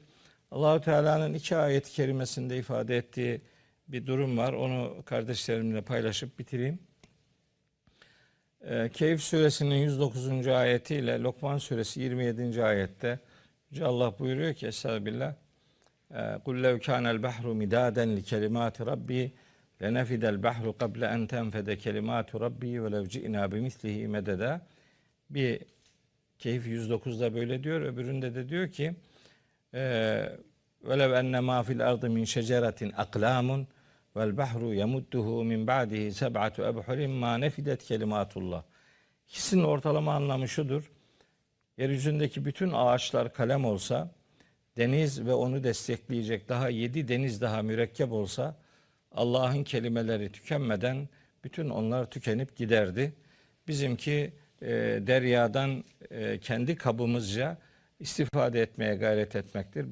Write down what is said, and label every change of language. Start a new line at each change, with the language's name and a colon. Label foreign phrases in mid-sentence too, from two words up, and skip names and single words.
Turkish: Allahu Teala'nın 2 ayet-i kerimesinde ifade ettiği bir durum var. Onu kardeşlerimle paylaşıp bitireyim. Kehf suresinin 109. ayetiyle Lokman suresi 27. ayette Yüce Allah buyuruyor ki Estağfirullah
Arabic: قُلْ لَوْ كَانَ الْبَحْرُ مِدَادًا لِكَلِمَاتِ رَبِّي لَنَفِدَ الْبَحْرُ قَبْلَ أَنْ تَنْفَدَ كَلِمَاتُ رَبِّي وَلَوْ جِئْنَا بِمِثْلِهِ مَدَدًا.
Turkish: Bir Kehf 109'da böyle diyor. Öbüründe de diyor ki
Arabic: وَلَوْ أَنَّ مَا فِي الْأَرْضِ مِنْ شَجَرَةٍ أَقْلَامٌ وَالْبَحْرُ يَمُدُّهُ مِنْ بَعْدِهِ سَبْعَةُ أَبْحُرٍ مَا نَفِدَتْ كَلِمَاتُ اللّٰهِ.
Turkish: İkisinin ortalama anlamı şudur. Yeryüzündeki bütün ağaçlar kalem olsa, deniz ve onu destekleyecek daha 7 deniz daha mürekkep olsa, Allah'ın kelimeleri tükenmeden bütün onlar tükenip giderdi. Bizimki deryadan kendi kabımızca istifade etmeye gayret etmektir.